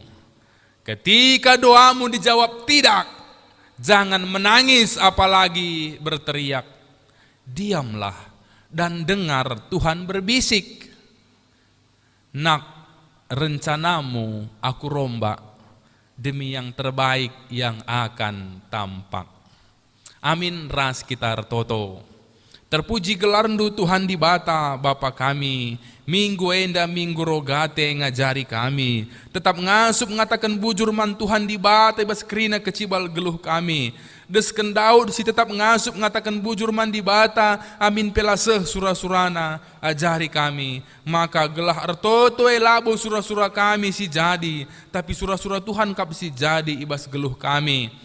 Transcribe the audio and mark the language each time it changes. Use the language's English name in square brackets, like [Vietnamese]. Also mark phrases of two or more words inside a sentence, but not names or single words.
[Indonesian] Ketika doamu dijawab tidak, jangan menangis apalagi berteriak. Diamlah dan dengar Tuhan berbisik. Nak, rencanamu aku rombak demi yang terbaik yang akan tampak. [Batak Karo] Amin. Ras Kitar Toto. Terpuji gelarndu Tuhan di bata Bapa kami, minggu enda minggu rogate ngajari kami, tetap ngasup ngatakan bujur man Tuhan di bata ibas kerina kecibal geluh kami, desken Daud si tetap ngasup ngatakan bujur man di bata, amin pelaseh surah-surana ajari kami, maka gelah ertoto labo surah-surah kami si jadi, tapi surah-surah Tuhan kap si jadi ibas geluh kami.